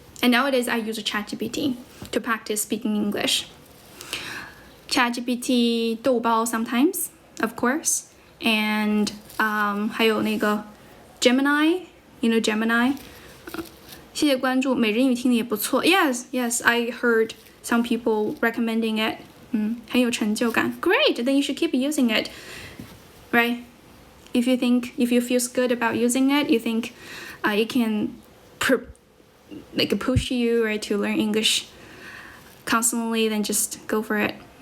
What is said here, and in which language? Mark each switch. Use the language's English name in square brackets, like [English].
[English] And nowadays I use ChatGPT to practice speaking English. ChatGPT 豆包 sometimes, of course, and [Chinese] 还有那个 [English] Gemini, Gemini. [Chinese] 谢谢关注，每日英语听的也不错。 [English] Yes, I heard some people recommending it. [Chinese] 很有成就感。 [English] Great, then you should keep using it, right? If you feel good about using it, you think it can push you, right, to learn English constantly, then just go for it.